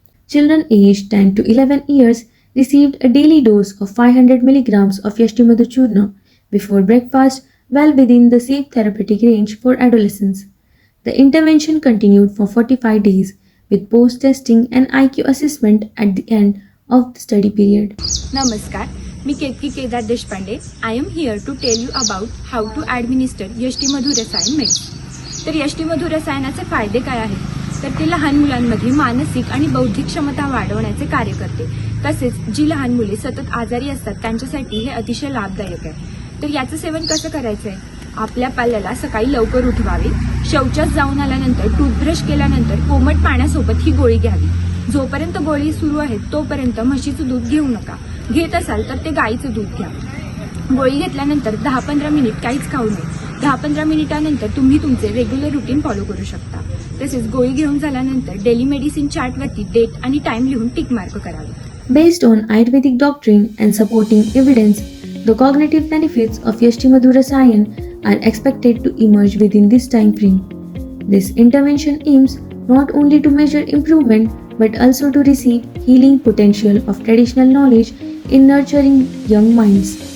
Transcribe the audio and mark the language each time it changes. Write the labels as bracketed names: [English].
[English] Children aged 10 to 11 years received a daily dose of 500 milligrams of Yashtimadhu Churna before breakfast, well within the safe therapeutic range for adolescents. The intervention continued for 45 days with post-testing and IQ assessment at the end of the study period. [Marathi] नमस्कार, मी [English] Ketaki Kedar Deshpande. I am here to tell you about how to administer यष्टिमधू रसायन medicine. [Marathi] तर यष्टिमधू रसायनाचे फायदे काय आहेत? तर ते लहान मुलांमध्ये मानसिक आणि बौद्धिक क्षमता वाढवण्याचे कार्य करते. तसेच जी लहान मुले सतत आजारी असतात त्यांच्यासाठी हे अतिशय लाभदायक आहे. तर याचं सेवन कसं करायचं आहे? आपल्या पाल्याला सकाळी लवकर उठवावे, शौचास जाऊन आल्यानंतर टूथब्रश केल्यानंतर कोमट पाण्यासोबत ही गोळी घ्यावी. जोपर्यंत गोळी सुरू आहे तोपर्यंत म्हशीचं दूध घेऊ नका. घेत असाल तर ते गाईचं दूध घ्या. गोळी घेतल्यानंतर 10-15 मिनिट काहीच खाऊ नये. 10-15 मिनिटानंतर तुम्ही तुमचे [English] regular routine follow [Marathi] करू शकता. तसेच गोळी घेऊन झाल्यानंतर डेली मेडिसिन चार्टवरती डेट आणि टाइम लिहून टिक मार्क करावे. [English] Based on Ayurvedic doctrine and supporting evidence, the cognitive benefits of Yashtimadhu Rasayan are expected to emerge within this time frame. This intervention aims not only to measure improvement but also to receive healing potential of traditional knowledge in nurturing young minds.